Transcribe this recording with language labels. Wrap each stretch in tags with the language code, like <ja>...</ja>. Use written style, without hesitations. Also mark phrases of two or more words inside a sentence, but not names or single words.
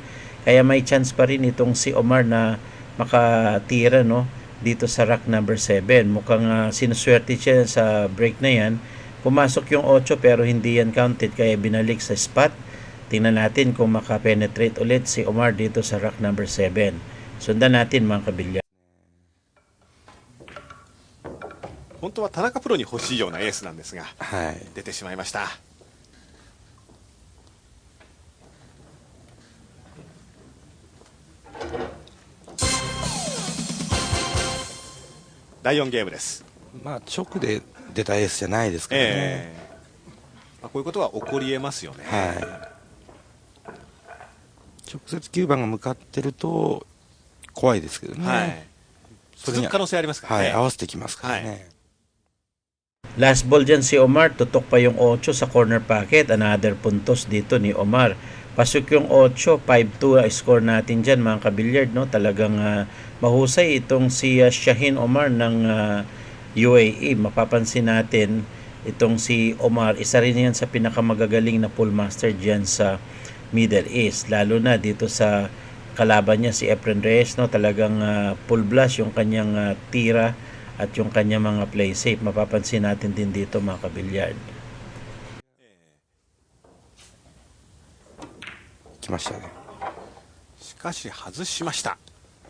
<tl>Kaya may chance pa rin itong si Omar na makatira, no? Dito sa rack number 7. Mukhang sinuswerte siya sa break na yan. Pumasok yung 8 pero hindi yan counted, kaya binalik sa spot. Tingnan natin kung makapenetrate ulit si Omar dito sa rack number 7. Sundan natin mga kabilya.</tl> <ja>本当は田中プロに欲しいようなエースなんですが、はい、出てしまいました。第4ゲームです。まあ直で出たエースじゃないですからね、こういうことは起こりえますよね。はい、直接9番が向かってると怖いですけどね、はい、続く可能性ありますからね、はい、合わせてきますからね、</ja> <tl>はい、</tl> <en>Last ball</en> <tl>dyan si Omar, tutok pa yung 8 sa</tl> <en>corner pocket.</en> <tl>Another puntos dito ni Omar. Pasok yung 8, 5-2 score natin dyan mga kabilyard, no? Talagang mahusay itong si Shaheen Omar ng UAE. Mapapansin natin itong si Omar, isa rin yan sa pinakamagagaling na</tl> <en>pool master</en> <tl>dyan sa Middle East. Lalo na dito sa kalaban niya si Efren Reyes, no? Talagang</tl> <en>full blast</en> <tl>yung kanyang tira at yung kanyang mga</tl> <en>play safe.</en> <tl>Mapapansin natin din dito mga kabilyard.</tl> <ja>来ましたね。しかし外しました。</ja>